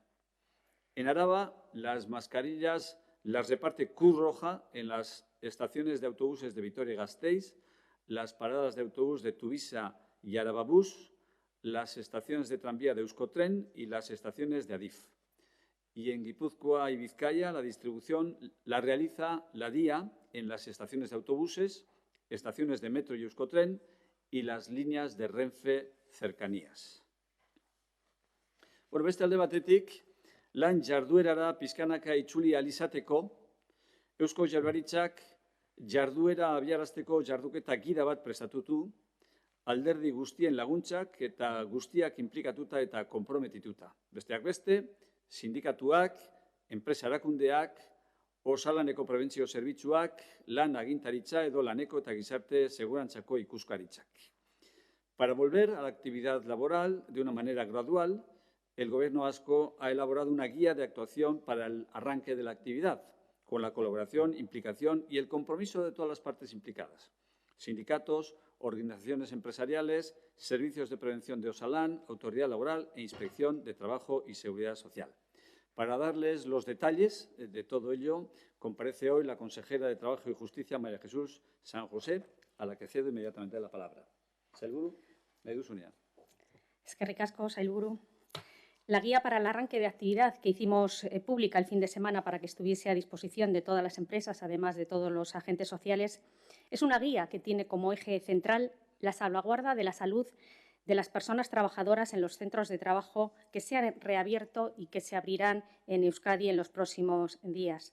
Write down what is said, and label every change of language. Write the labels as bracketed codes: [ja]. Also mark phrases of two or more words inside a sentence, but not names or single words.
[es] En Araba, las mascarillas las reparte Cruz Roja en las estaciones de autobuses de Vitoria-Gasteiz, las paradas de autobús de Tuvisa y Arababús, las estaciones de tranvía de Euskotren y las estaciones de Adif. Y en Guipúzcoa y Vizcaya la distribución la realiza la DIA en las estaciones de autobuses, estaciones de metro y Euskotren y las líneas de Renfe cercanías. [eu] Beste alde batetik, lan jarduerara pizkanaka itzuli ahal izateko, Eusko Jaurlaritzak jarduera abiarazteko jarduketa gida bat prestatutu, alderdi guztien laguntzak eta guztiak inplikatuta eta konprometituta. Besteak beste, sindikatuak, enpresa erakundeak, osalaneko prebentzio zerbitzuak, lan agintaritza edo laneko eta gizarte segurantzako ikuskaritzak. [es] Para volver a la actividad laboral de una manera gradual, el Gobierno vasco ha elaborado una guía de actuación para el arranque de la actividad, con la colaboración, implicación y el compromiso de todas las partes implicadas. Sindicatos, organizaciones empresariales, servicios de prevención de Osalan, Autoridad Laboral e Inspección de Trabajo y Seguridad Social. Para darles los detalles de todo ello, comparece hoy la consejera de Trabajo y Justicia, María Jesús San José, a la que cedo inmediatamente la palabra. [eu] Sailburu, nahi duzunean. Eskerrik asko, Sailburu. [es] La guía para el arranque de actividad que hicimos pública el fin de semana para que estuviese a disposición de todas las empresas, además de todos los agentes sociales, es una guía que tiene como eje central la salvaguarda de la salud de las personas trabajadoras en los centros de trabajo que se han reabierto y que se abrirán en Euskadi en los próximos días.